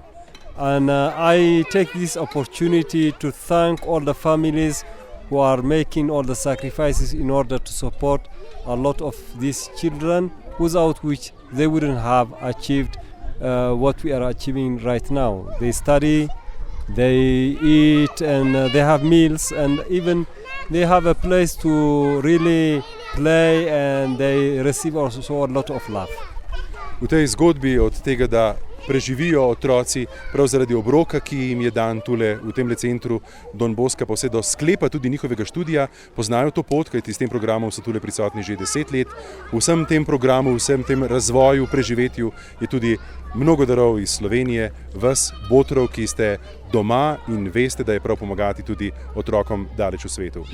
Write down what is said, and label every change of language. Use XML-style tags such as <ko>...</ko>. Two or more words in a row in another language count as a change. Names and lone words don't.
<en>And I take this opportunity to thank all the families who are making all the sacrifices in order to support a lot of these children, without which they wouldn't have achieved what we are achieving right now. They study, they eat, and they have meals, and even they have a place to really play, and they receive also a lot of love.</en> <sl>V tej zgodbi od tega, da preživijo otroci prav zaradi obroka, ki jim je dan tule v temle centru Don Boska, pa vse do sklepa tudi njihovega študija, poznajo to pot, kajti s tem programom so tule prisotni že 10 let. V vsem tem programu, vsem tem razvoju, preživetju je tudi mnogo darov iz Slovenije, vas, botrov, ki ste doma in veste, da je prav pomagati tudi otrokom daleč v svetu.</sl>